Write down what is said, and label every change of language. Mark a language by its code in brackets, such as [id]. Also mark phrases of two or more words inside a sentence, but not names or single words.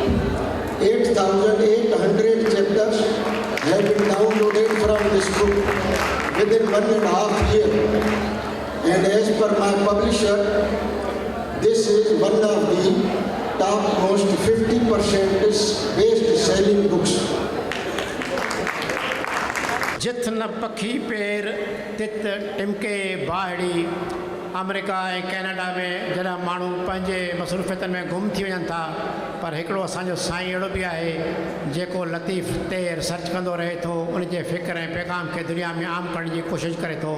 [en] 8,800 chapters have been downloaded from this book within 1.5 years. And as per my publisher, this is one of the topmost 50% best-selling books. [sd] जिथ न पखी पेर तित टिमके बाहड़ी अमेरिका ऐं कैनेडा में जॾहिं माण्हू पंहिंजे मसरूफ़ियतनि में गुम थी वञनि था पर हिकिड़ो असांजो साईं अहिड़ो बि आहे जेको लतीफ़ ते रिसर्च कंदो रहे थो उन जे फ़िक्र ऐं पैगाम खे दुनिया में आम करण जी कोशिशि करे थो।